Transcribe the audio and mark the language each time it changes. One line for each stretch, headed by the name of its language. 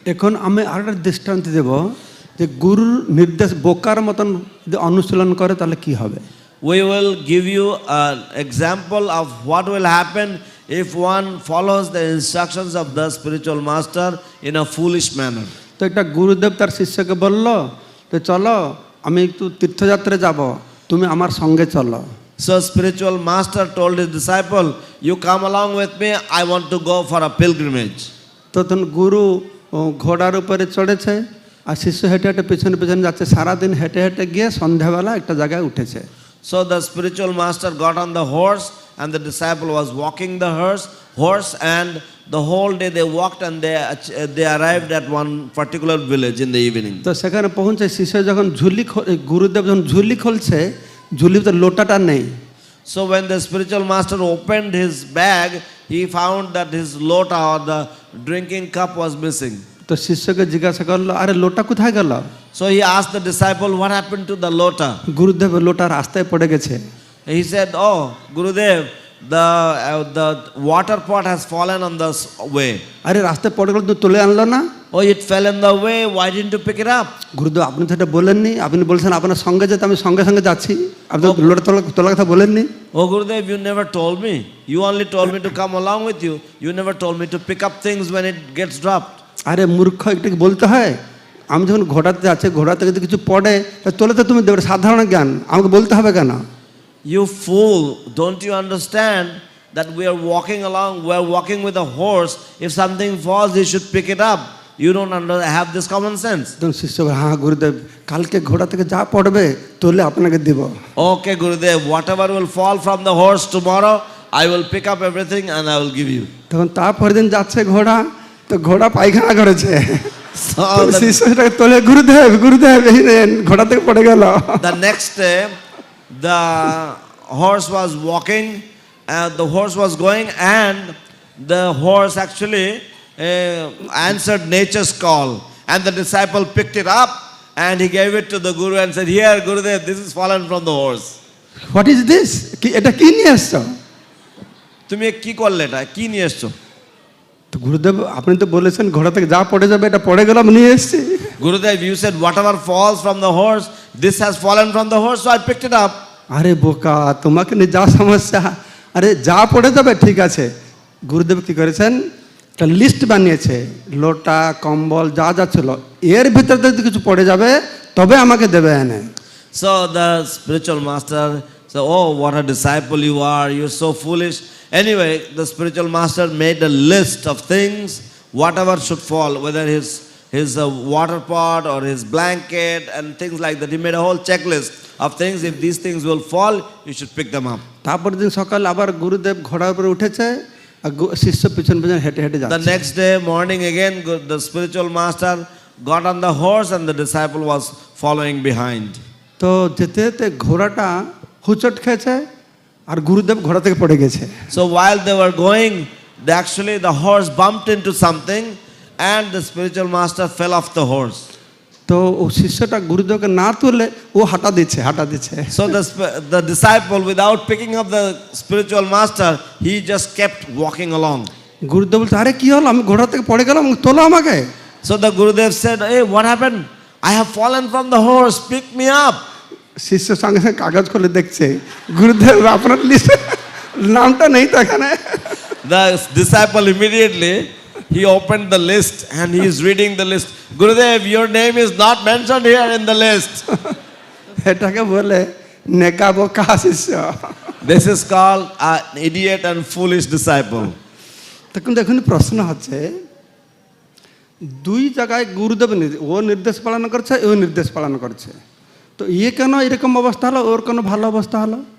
Bangla: এখন আমি আরেকটা দৃষ্টান্ত দেব যে গুরুর নির্দেশ বোকার মতন যদি অনুশীলন করে তাহলে কি হবে।
English: We will give you an example of what will happen if one follows the instructions of the spiritual master in a foolish manner.
Bangla: তো একটা গুরুদেব তার শিষ্যকে বলল যে চলো আমি একটু তীর্থযাত্রায় যাব, তুমি আমার সঙ্গে চলো।
English: So spiritual master told his disciple, you come along with me, I want to go for a pilgrimage.
Bangla: তখন গুরু ঘোড়ার উপরে চড়েছে আর শিষ্য হেঁটে হেঁটে পেছনে পেছনে যাচ্ছে, সারাদিন হেঁটে হেঁটে গিয়ে সন্ধ্যাবেলা একটা জায়গায় উঠেছে।
English: So the spiritual master got on the horse and the disciple was walking the horse and the whole day they walked and they arrived at one particular village in the evening.
Bangla: তো সেখানে পৌঁছে শিষ্য যখন গুরুদেব যখন ঝুলি খুলছে, ঝুলিতে লোটাটা নেই।
English: So when the spiritual master opened his bag, he found that his lota or the drinking cup was missing.
Bangla: তো শিষ্যকে জিজ্ঞাসা করলো, আরে লোটা কোথায় গেল?
English: So he asked the disciple, what happened to the lota?
Bangla: গুরুদেব লোটা রাস্তায় পড়ে গেছে।
English: He said, oh Gurudev, the water pot has fallen on the way.
Bangla: আরে রাস্তায় পড়ে গেল, তো তুলে আনলো না?
English: Oh, it fell in the way, why didn't you pick it up?
Bangla: গুরুদেব আপনি তো এটা বলেননি, আপনি বলছেন আপনার সঙ্গে যেতে, আমি সঙ্গে সঙ্গে যাচ্ছি, আপনি লোটা তোলার কথা বলেননি।
English: Oh Gurudev, you never told me. You only told me to come along with you. You never told me to pick up things when it gets dropped.
Bangla: আরে মূর্খ, একটু বলতে হয়। আমি যখন ঘোড়াতে যাচ্ছি, ঘোড়া থেকে যদি কিছু পড়ে তোলে তো তুমি দেবে, সাধারণ জ্ঞান, আমাকে বলতে হবে কেন?
English: You fool, don't you understand that we are walking along, we are walking with a horse. If something falls, you should pick it up. You don't have this common sense.
Bangla: তখন শিষ্য বলে, হ্যাঁ গুরুদেব, কালকে ঘোড়া থেকে যা পড়বে তোলে আপনাকে দিব।
English: Okay Gurudev, whatever will fall from the horse tomorrow, I will pick up everything and I will give you.
Bangla: তখন তারপরের দিন যাচ্ছে ঘোড়া, তো ঘোড়া পায়খানা করেছে। So শিষ্যটাকে তোলে, গুরুদেব গুরুদেব এই নেন, ঘোড়া থেকে পড়ে গেল।
English: the next day the horse was walking and the horse was going and the horse actually answered nature's call and the disciple picked it up and he gave it to the guru and said, here Gurudev, this is fallen from the horse. What is this?
Bangla: এটা কি নিয়ে এসছো? তুমি কি করলে, এটা কি নিয়ে এসছো? তো গুরুদেব আপনি তো বলেছেন ঘোড়া থেকে যা পড়ে যাবে, এটা পড়ে গেল, আমি নিয়ে এসেছি।
English: Gurudev, you said whatever falls from the horse, this has fallen from the horse, so I picked it up.
Bangla: আরে বোকা, তোমাকে নিয়ে যা সমস্যা, আরে যা পড়ে যাবে ঠিক আছে। গুরুদেব কি করেছেন, একটা লিস্ট বানিয়েছে, লোটা কম্বল যা যা ছিল, এর ভিতরে যদি কিছু পড়ে যাবে তবে আমাকে দেবে এনে।
English: So the spiritual master said, oh what a disciple you are, you're so foolish. Anyway, the spiritual master made a list of things, whatever should fall, whether his water pot or his blanket and things like that. He made a whole checklist of things. If these things will fall, you should pick them up.
Bangla: তারপরের দিন সকালে আবার গুরুদেব ঘোড়ার উপরে উঠেছে, আর শিষ্য পিছন পিছন হেঁটে হেঁটে যাচ্ছে।
English: The next day morning again, the spiritual master got on the horse and the disciple was following behind.
Bangla: তো যেতে যেতে ঘোড়াটা হুচট খেয়েছে আর গুরুদেব ঘোড়া থেকে পড়ে গেছে।
English: So while they were going, the horse bumped into something and the spiritual master fell off the horse.
Bangla: তো ও শিষ্যটা গুরুদেবকে না তুলে ও হাঁটা দিচ্ছে।
English: So the disciple, without picking up the spiritual master, he just kept walking along.
Bangla: গুরুদেব বলতে, আরে কি হলো, আমি ঘোড়া থেকে পড়ে গেলাম, তোলো আমাকে।
English: So the Gurudev said, hey, what happened? I have fallen from the horse, pick me up.
Bangla: শিষ্য সঙ্গে সঙ্গে কাগজ খুলে দেখছে, গুরুদেব আপনার লিস্টে নামটা নেই তো এখানে।
English: The disciple immediately, he opened the list and he is reading the list. Gurudev, your name is not mentioned here in the list.
Bangla: এটাকে বলে নেকা বোকা শিষ্য।
English: This is called an idiot and foolish disciple.
Bangla: তখন দেখুন প্রশ্ন হচ্ছে, দুই জায়গায় গুরুদেব ও নির্দেশ পালন করছে, ও নির্দেশ পালন করছে, তো ইয়ে কেন এরকম অবস্থা হলো, ওর কোনো ভালো অবস্থা হলো?